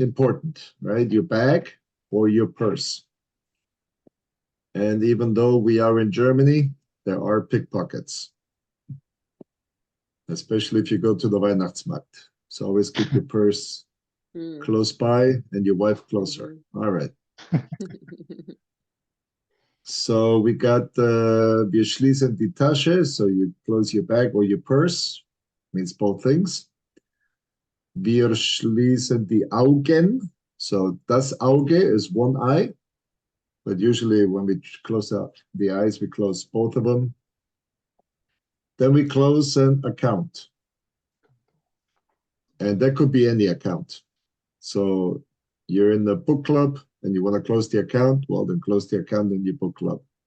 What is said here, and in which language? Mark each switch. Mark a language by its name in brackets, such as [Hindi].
[English] important, right? Your bag or your purse. And even though we are in Germany, there are pickpockets, especially if you go to the Weihnachtsmarkt. So always keep your purse Mm. close by and your wife closer. All right. So we got [German] wir schließen die Tasche. [English] So you close your bag or your purse. Means both things. [German] Wir schließen die Augen. [English] So das Auge is one eye. But usually when we close up the eyes, we close both of them. Then we close an account. And that could be any account. So you're in the book club and you want to close the account, well, then close the account in your book club.